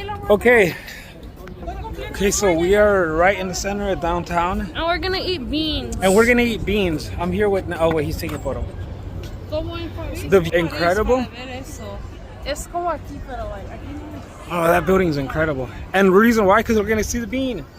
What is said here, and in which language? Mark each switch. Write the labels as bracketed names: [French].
[English] Okay, so we are right in the center of downtown, And we're gonna eat beans. I'm here with, oh wait, he's taking a photo. The incredible. [Spanish] Es como aquí, pero like aquí no. [English] Oh, that building is incredible. And the reason why, because we're gonna see the bean.